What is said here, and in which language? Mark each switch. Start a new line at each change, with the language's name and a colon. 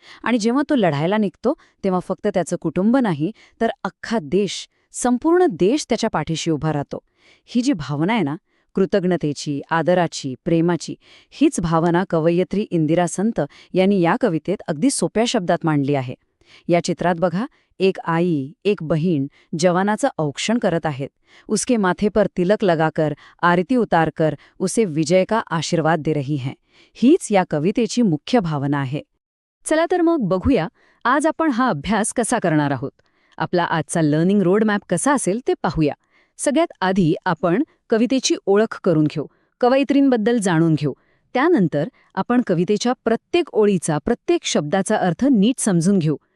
Marathi: आणि जेव्हा तो लढायला निघतो, तेव्हा फक्त त्याचं कुटुंब नाही, तर अख्खा देश, संपूर्ण देश त्याच्या पाठीशी उभा राहतो. ही जी भावना आहे ना, कृतज्ञतेची, आदराची, प्रेमाची, हीच भावना कवयित्री इंदिरा संत यांनी या कवितेत अगदी सोप्या शब्दात मांडली आहे. या चित्रात बघा, एक आई, एक बहीण जवानाचं औक्षण करत आहेत.
Hindi: उसके माथे पर तिलक लगाकर, आरती उतारकर उसे विजय का आशीर्वाद दे रही हैं.
Marathi: हीच या कवितेची मुख्य भावना आहे. चला तर मग बघूया, आज आपण हा अभ्यास कसा करणार आहोत. आपला आजचा लर्निंग रोड मॅप कसा असेल ते पाहूया. सगळ्यात आधी आपण कवितेची ओळख करून घेऊ, कवयित्रींबद्दल जाणून घेऊ. त्यानंतर आपण कवितेच्या प्रत्येक ओळीचा, प्रत्येक शब्दाचा अर्थ नीट समजून घेऊ.